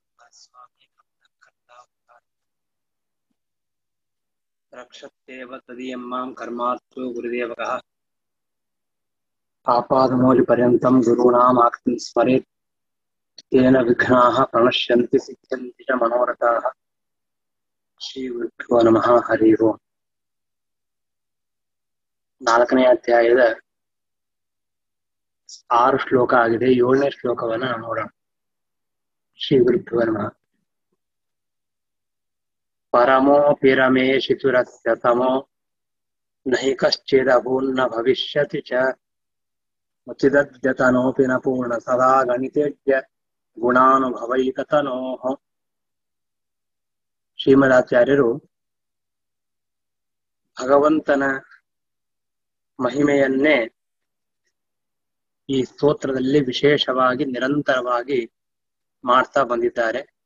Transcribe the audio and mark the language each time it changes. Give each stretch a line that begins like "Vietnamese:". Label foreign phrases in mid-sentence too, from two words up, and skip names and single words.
Sanskrit: स्वामी रक्षत्येव तदीयं मां कर्मास्तु गुरुदेवकः आपादमौलिपर्यन्तं गुरूणाम् आकृतिं स्मरेत् तेन विघ्नाः प्रणश्यन्ति सिद्ध्यन्ति च मनोरथाः। ಶ್ರೀಗುರುಭ್ಯೋ ನಮಃ. ಹರಿ ಓಂ.
Kannada: 4ನೇ ಅಧ್ಯಾಯದ 6 ಶ್ಲೋಕ ಆಗಿದೆ. 7ನೇ ಶ್ಲೋಕವನ್ನ ನೋಡೋಣ.
Sanskrit: ಶ್ರೀ ಗುರುಭ್ಯೋ ನಮಃ. ಪರಮೋಪಿ ರಮೇಶಿತುರಸ್ಯ ತಮೋ ನಹಿ ಕಶ್ಚಿದಭೂನ್ನ ಭವಿಷ್ಯತಿ ಚ ಮುಚಿದದ್ಯತನೋಪಿ ನ ಪೂರ್ಣ ಸದಾ ಗಣಿತೇಜ್ಯ ಗುಣಾನುಭವೈಕತನೋಃ.
Kannada: ಶ್ರೀಮದಾಚಾರ್ಯರು ಭಗವಂತನ ಮಹಿಮೆಯನ್ನೇ ಈ ಸ್ತೋತ್ರದಲ್ಲಿ ವಿಶೇಷವಾಗಿ ನಿರಂತರವಾಗಿ ಮಾಡ್ತಾ ಬಂದಿದ್ದಾರೆ.